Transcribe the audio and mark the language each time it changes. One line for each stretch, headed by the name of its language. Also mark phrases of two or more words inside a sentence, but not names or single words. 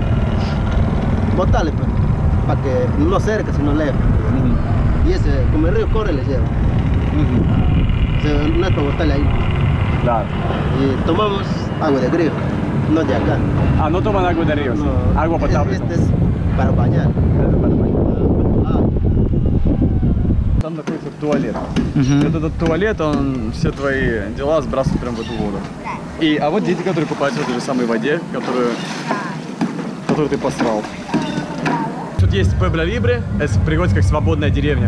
Spanish: Botarle, pues, para que no cerca, sino lejos. Y ese, como el río corre, le lleva. No es para botarle ahí. Claro. Y tomamos agua de grifo, no de acá. Ah, no toman agua de ríos, No, agua potable. Este es para bañar.
Russian: Там находится туалет. Этот туалет, он все твои дела сбрасывает прямо в эту воду. А вот дети, которые купаются в этой же самой воде, которую ты посрал. Тут есть Пуэбло Либре, это переводится как свободная деревня.